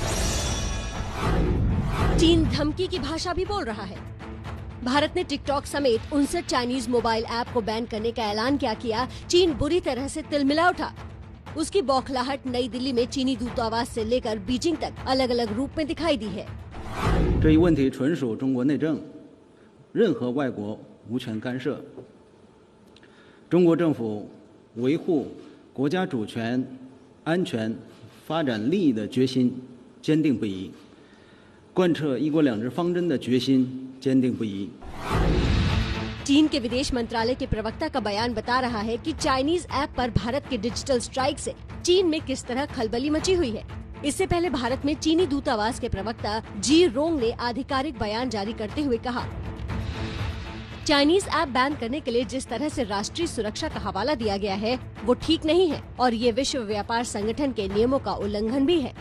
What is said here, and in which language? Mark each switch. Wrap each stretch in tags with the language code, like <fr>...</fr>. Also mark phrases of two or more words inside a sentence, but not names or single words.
<hi>चीन धमकी की भाषा भी बोल रहा है। भारत ने टिकटॉक समेत 59</hi> <en>Chinese mobile app</en> <hi>को बैन करने का ऐलान क्या किया, चीन बुरी तरह से तिलमिला उठा। उसकी बौखलाहट नई दिल्ली में चीनी दूतावास से लेकर बीजिंग तक अलग अलग रूप में दिखाई दी है।</hi> <zh>这一问题纯属中国内政，任何外国无权干涉。中国政府维护国家主权、安全、发展利益的决心坚定不移，贯彻一国两制方针的决心坚定不移。</zh> <hi>चीन के विदेश मंत्रालय के प्रवक्ता का बयान बता रहा है कि</hi> <en>Chinese app</en> <hi>पर भारत के</hi> <en>digital strike</en> <hi>से चीन में किस तरह खलबली मची हुई है। इससे पहले भारत में चीनी दूतावास के प्रवक्ता जी रोंग ने आधिकारिक बयान जारी करते हुए कहा,</hi> <en>Chinese app ban</en> <hi>करने के लिए जिस तरह से राष्ट्रीय सुरक्षा का हवाला दिया गया है वो ठीक नहीं है और ये विश्व व्यापार संगठन के नियमों का उल्लंघन भी है।</hi>